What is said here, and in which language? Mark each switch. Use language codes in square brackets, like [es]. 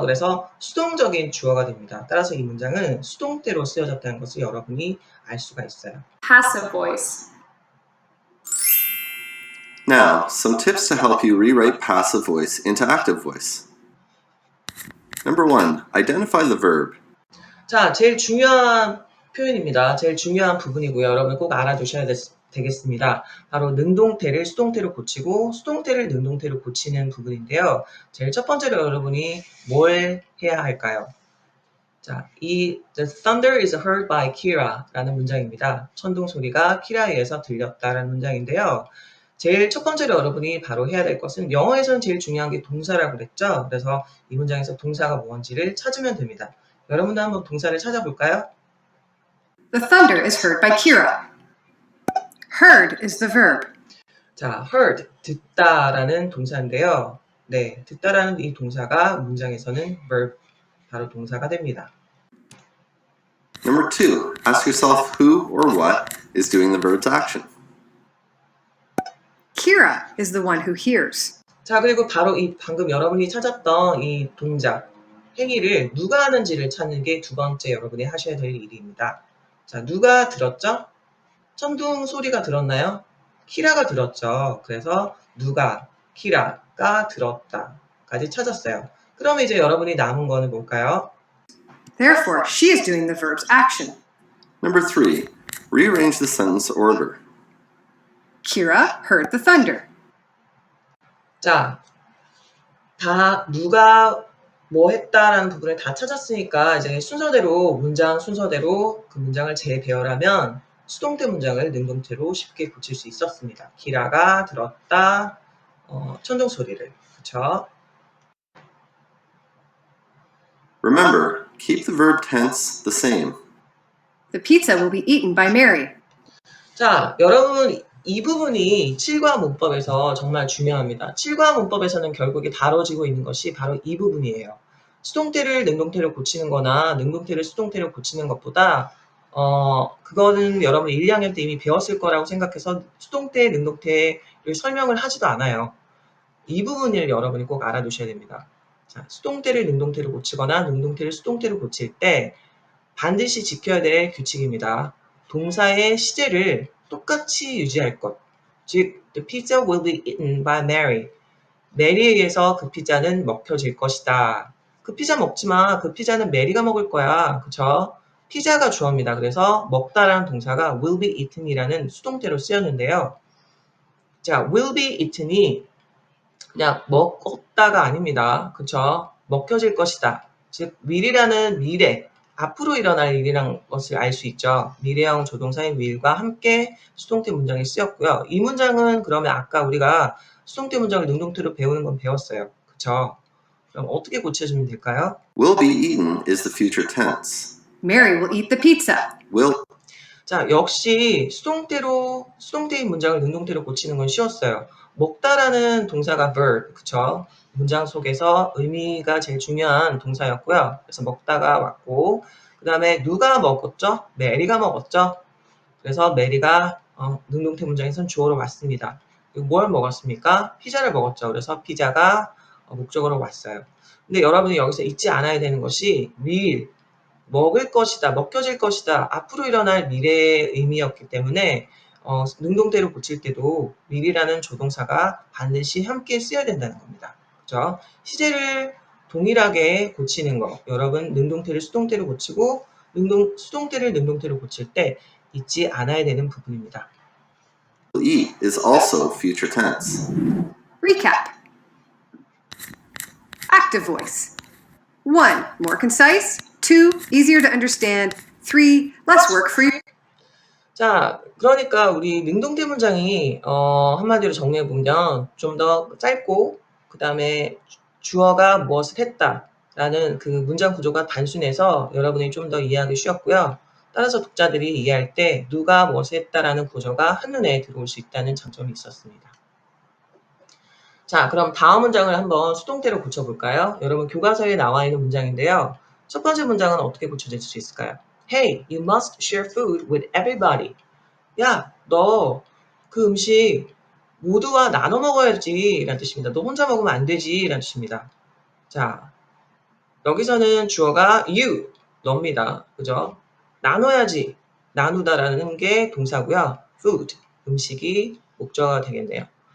[ko] 그래서 수동적인 주어가 됩니다. 따라서 이 문장은 수동태로 쓰여졌다는 것을 여러분이 알 수가 있어요. [en] passive voice. Now, some tips to help you rewrite passive voice into active voice. Number 1. Identify the verb. [ko] 자, 제일 중요한 표현입니다. 제일 중요한 부분이고요. 여러분 꼭 알아두셔야 되겠습니다. 바로 능동태를 수동태로 고치고 수동태를 능동태로 고치는 부분인데요. 제일 첫 번째로 여러분이 뭘 해야 할까요? [en] 자, The thunder is heard by Kira [ko] 라는 문장입니다. 천둥 소리가 키라에 의해서 들렸다라는 문장인데요. 제일 첫 번째로 여러분이 바로 해야 될 것은 영어에서는 제일 중요한 게 동사라고 그랬죠. 그래서 이 문장에서 동사가 뭔지를 찾으면 됩니다. 여러분도 한번 동사를 찾아볼까요? [en] The thunder is heard by Kira. Heard is the verb. [ko] 자, heard, 듣다라는 동사인데요. 네, 듣다라는 이 동사가 문장에서는 verb, 바로 동사가 됩니다. [en] Number 2. Ask yourself who or what is doing the verb's action. Kira is the one who hears. [ko] 자, 그리고 바로 이 방금 여러분이 찾았던 이 동작, 행위를 누가 하는지를 찾는 게 두 번째 여러분이 하셔야 될 일입니다. 자, 누가 들었죠? 천둥 소리가 들었나요? 키라가 들었죠. 그래서 누가, 키라가 들었다까지 찾았어요. 그럼 이제 여러분이 남은 거는 뭘까요? [en] Therefore, she is doing the verb's action. Number 3. Rearrange the sentence order. Kira heard the thunder. [ko] 자, 다 누가 뭐 했다라는 부분을 다 찾았으니까 이제 순서대로 문장 순서대로 그 문장을 재배열하면 수동태 문장을 능동태로 쉽게 고칠 수 있었습니다. 기라가 들었다, 천둥 소리를. 그쵸? [en] Remember, keep the verb tense the same. The pizza will be eaten by Mary. [ko] 자, 여러분 이 부분이 7과 문법에서 정말 중요합니다. 7과 문법에서는 결국에 다뤄지고 있는 것이 바로 이 부분이에요. 수동태를 능동태로 고치는 거나 능동태를 수동태로 고치는 것보다 그거는 여러분 1, 2학년 때 이미 배웠을 거라고 생각해서 수동태, 능동태를 설명을 하지도 않아요. 이 부분을 여러분이 꼭 알아두셔야 됩니다. 자, 수동태를 능동태로 고치거나 능동태를 수동태로 고칠 때 반드시 지켜야 될 규칙입니다. 동사의 시제를 똑같이 유지할 것. [en] 즉, the pizza will be eaten by Mary. [ko] 메리에 의해서 그 피자는 먹혀질 것이다. 그 피자 먹지 마. 그 피자는 메리가 먹을 거야. 그쵸? 피자가 주어입니다. 그래서 먹다라는 동사가 [en] will be eaten [ko] 이라는 수동태로 쓰였는데요. 자, [en] will be eaten [ko] 이 그냥 먹었다가 아닙니다. 그쵸? 먹혀질 것이다. 즉, will이라는 미래, 앞으로 일어날 일이란 것을 알 수 있죠. 미래형 조동사인 will과 함께 수동태 문장이 쓰였고요. 이 문장은 그러면 아까 우리가 수동태 문장을 능동태로 배우는 건 배웠어요. 그쵸? 그럼 어떻게 고쳐주면 될까요? [en] Will be eaten is the future tense. Mary will eat the pizza. Will [ko] 자, 역시 수동태인 문장을 능동태로 고치는 건 쉬웠어요. 먹다라는 동사가 verb, 그쵸? 문장 속에서 의미가 제일 중요한 동사였고요. 그래서 먹다가 왔고, 그 다음에 누가 먹었죠? 메리가 먹었죠? 그래서 메리가 능동태 문장에선 주어로 왔습니다. 그리고 뭘 먹었습니까? 피자를 먹었죠. 그래서 피자가 목적어로 왔어요. 근데 여러분이 여기서 잊지 않아야 되는 것이 will, 먹을 것이다, 먹혀질 것이다, 앞으로 일어날 미래의 의미였기 때문에 능동태로 고칠 때도 will이라는 조동사가 반드시 함께 쓰여야 된다는 겁니다. 그죠? 시제를 동일하게 고치는 거. 여러분 능동태를 수동태로 고치고 수동태를 능동태로 고칠 때 잊지 않아야 되는 부분입니다. [en] eat is also future tense. Recap. Active voice. 1. More concise. 2. Easier to understand. 3. Less work for you. [ko] 자, 그러니까 우리 능동태 문장이 한마디로 정리해 보면 좀 더 짧고 그 다음에 주어가 무엇을 했다라는 그 문장 구조가 단순해서 여러분이 좀 더 이해하기 쉬웠고요. 따라서 독자들이 이해할 때 누가 무엇을 했다라는 구조가 한눈에 들어올 수 있다는 장점이 있었습니다. 자, 그럼 다음 문장을 한번 수동태로 고쳐볼까요? 여러분 교과서에 나와 있는 문장인데요. 첫 번째 문장은 어떻게 고쳐질 수 있을까요? [en] Hey, you must share food with everybody. [ko] 야, 너 그 음식 모두와 나눠 먹어야지 라는 뜻입니다. 너 혼자 먹으면 안 되지 라는 뜻입니다. 자, 여기서는 주어가 you, 너입니다. 그죠? 나눠야지, 나누다라는 게 동사고요. food, 음식이 목적어가 되겠네요.